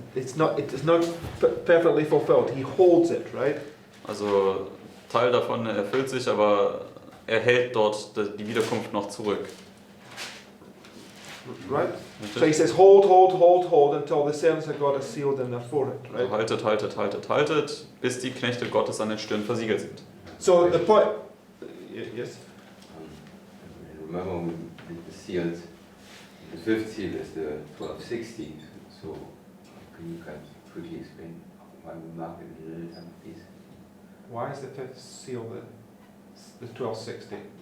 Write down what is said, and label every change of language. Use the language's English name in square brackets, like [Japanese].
[English] It is not perfectly fulfilled. He holds it, right? [German] Also Teil davon erfüllt sich, aber er hält dort die Wiederkunft noch zurück. [English] Right? So he says, hold until the servants of God are sealed in their forehead, right? [German] Also haltet, bis die Knechte Gottes an den Stirn versiegelt sind. [English] So the point, yes? Remember we did the seals. The 5th seal is the 1260. So can you quickly explain why we mark it a little time, please? Why is the 5th seal the 1260?